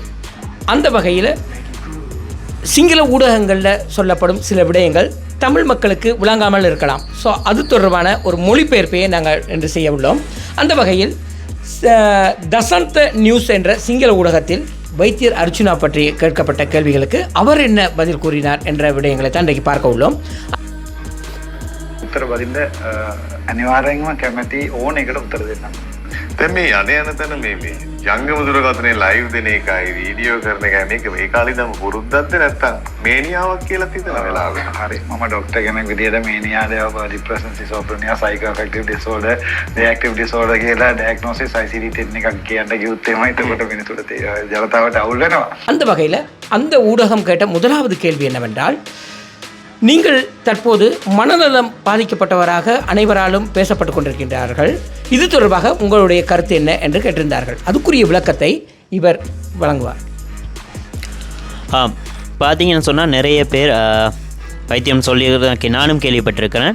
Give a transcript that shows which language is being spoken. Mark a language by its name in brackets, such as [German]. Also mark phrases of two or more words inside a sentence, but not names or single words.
[Tamil] அந்த வகையில் சிங்கள ஊடகங்களில் சொல்லப்படும் சில விடயங்கள் தமிழ் மக்களுக்கு விளங்காமல் இருக்கலாம். ஸோ அது தொடர்பான ஒரு மொழிபெயர்ப்பையை நாங்கள் இன்று செய்ய உள்ளோம். அந்த வகையில் தசந்த நியூஸ் என்ற சிங்கள ஊடகத்தில் வைத்தியர் அர்ஜுனா பற்றி கேட்கப்பட்ட கேள்விகளுக்கு அவர் என்ன பதில் கூறினார் என்ற விடயங்களை தான் இன்றைக்கு பார்க்க உள்ளோம். [Sinhala] උත්තර බදින්න අනිවාර්යෙන්ම කැමැති ඕන එකට උත්තර දෙන්න. දැන් මේ යන තැන මේ ජංගම දුරකථනයේ ලයිව් දෙන එකයි වීඩියෝ කරන එකයි මේක මේ කාලේ නම් පුරුද්දක්ද නැත්තම් මේනියාවක් කියලා හිතන වෙලාවක. හරි. මම ડોක්ටර් කෙනෙක් විදියට මේනියාද [English] depression schizophrenia schizoaffective disorder reactive disorder [Sinhala] කියලා ඩයග්නොසිස් ICD-10 එකක් කියන්න කිව්වොත් එහෙමයි එතකොට මිනිසුන්ට ජනතාවට අවුල් වෙනවා. [Tamil] அந்த வகையில் அந்த ஊடகம் கேட்ட முதலாவது கேள்வி என்னவென்றால், நீங்கள் தற்போது மனநலம் பாதிக்கப்பட்டவராக அனைவராலும் பேசப்பட்டு கொண்டிருக்கின்றார்கள். இது தொடர்பாக உங்களுடைய கருத்து என்ன என்று கேட்டிருந்தார்கள். அதுக்குரிய விளக்கத்தை இவர் வழங்குவார். பார்த்தீங்கன்னு சொன்னால் நிறைய பேர் வைத்தியம் சொல்லியிருக்க நானும் கேள்விப்பட்டிருக்கிறேன்.